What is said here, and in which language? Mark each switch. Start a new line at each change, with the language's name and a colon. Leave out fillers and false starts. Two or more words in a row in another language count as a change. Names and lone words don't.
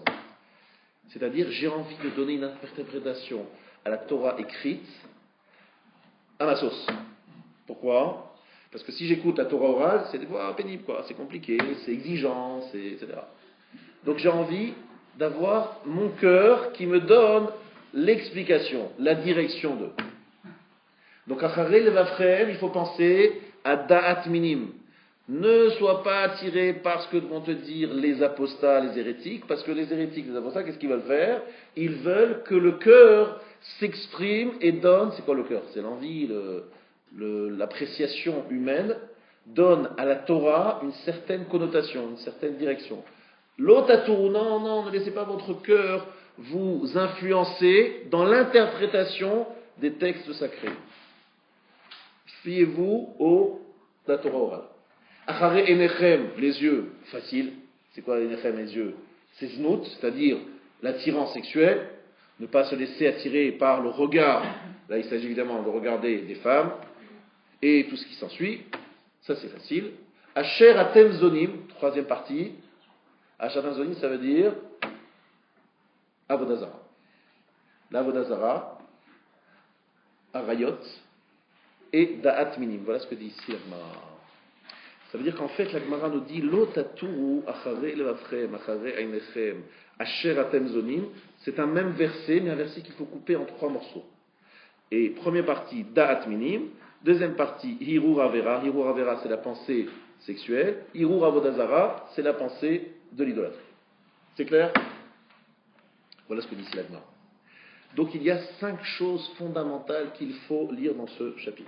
French: C'est-à-dire, j'ai envie de donner une interprétation à la Torah écrite à ma sauce. Pourquoi? Parce que si j'écoute la Torah orale, c'est pénible, quoi. C'est compliqué, c'est exigeant, etc. Donc j'ai envie d'avoir mon cœur qui me donne l'explication, la direction d'eux. Donc,
Hebrew: אחרי לבבכם,
French: il faut penser à
Hebrew: דעת מינים.
French: Ne sois pas attiré par ce que vont te dire les apostats, les hérétiques, parce que les hérétiques, les apostats, qu'est-ce qu'ils veulent faire? Ils veulent que le cœur s'exprime et donne, c'est quoi le cœur? C'est l'envie, l'appréciation humaine, donne à la Torah une certaine connotation, une certaine direction. L'otatou, non, ne laissez pas votre cœur vous influencer dans l'interprétation des textes sacrés. Fiez-vous à la Torah orale.
Hebrew: אחרי עיניכם,
French: les yeux, facile. C'est quoi einechem, les yeux? C'est znout, c'est-à-dire l'attirance sexuelle, ne pas se laisser attirer par le regard. Là, il s'agit évidemment de regarder des femmes et tout ce qui s'ensuit. Ça, c'est facile.
Hebrew: אשר אתם זונים,
French: troisième partie.
Hebrew: אשר אתם זונים,
French: ça veut dire
Hebrew: עבודה זרה.
French: L'
Hebrew: עבודה זרה, עריות
French: et
Hebrew: דעת מינים.
French: Voilà ce que dit ici la Gemara. Ça veut dire qu'en fait, la Gemara nous dit
Hebrew: לא תתורו אחרי לבבכם אחרי עיניכם אשר אתם זונים.
French: C'est un même verset, mais un verset qu'il faut couper en trois morceaux. Et première partie,
Hebrew: דעת מינים.
French: Deuxième partie,
Hebrew: הרהור עבירה. הרהור עבירה,
French: c'est la pensée sexuelle.
Hebrew: הרהור עבודה זרה,
French: c'est la pensée de l'idolâtrie. C'est clair? Voilà ce que dit ici la Gemara. Donc il y a 5 choses fondamentales qu'il faut lire dans ce chapitre.